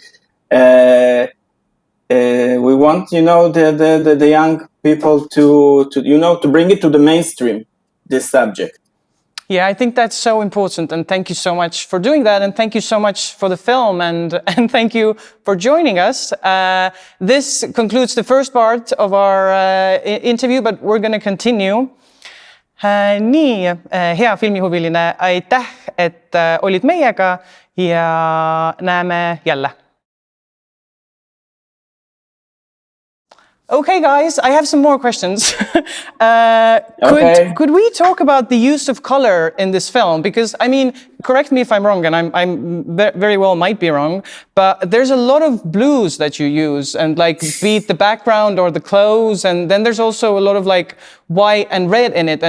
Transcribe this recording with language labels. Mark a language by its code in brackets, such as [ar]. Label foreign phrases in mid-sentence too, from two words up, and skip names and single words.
[en] We want, the young people to bring it to the mainstream, this subject. Yeah, I think that's so important, and thank you so much for doing that, and thank you so much for the film, and thank you for joining us. This concludes the first part of our interview, but we're going to continue. [et] Nii, hea filmihuviline, aitäh, et olid meiega ja näeme jälle. [en] Okay, guys, I have some more questions. Could we talk about the use of color in this film? Because, I mean, correct me if I'm wrong, and I'm very well might be wrong, but there's a lot of blues that you use, and like be it the background or the clothes, and then there's also a lot of like white and red in it.